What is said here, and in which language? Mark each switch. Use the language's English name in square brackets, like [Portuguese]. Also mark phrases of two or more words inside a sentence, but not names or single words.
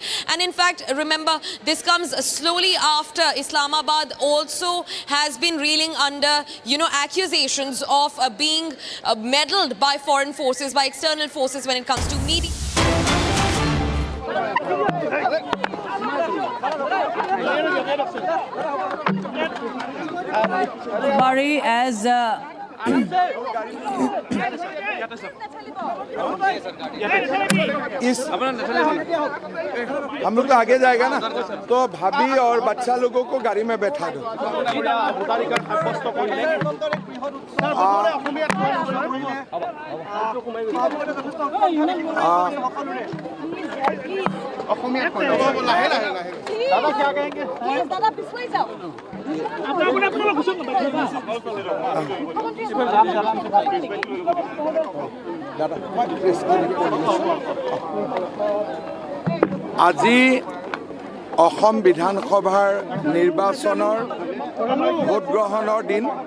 [English] And in fact, remember, this comes slowly after Islamabad also has been reeling under, accusations of being meddled by foreign forces, by external forces when it comes to media. Murray, as [Hindi] हम लोग तो आगे जाएगा ना, तो भाभी और बच्चा लोगों को गाड़ी में बैठा दो। दादा क्या कहेंगे? दादा पिछले जाओ। [Assamese] আজি অসম বিধানসভাৰ নিৰ্বাচনৰ ভোট গ্ৰহণৰ দিন।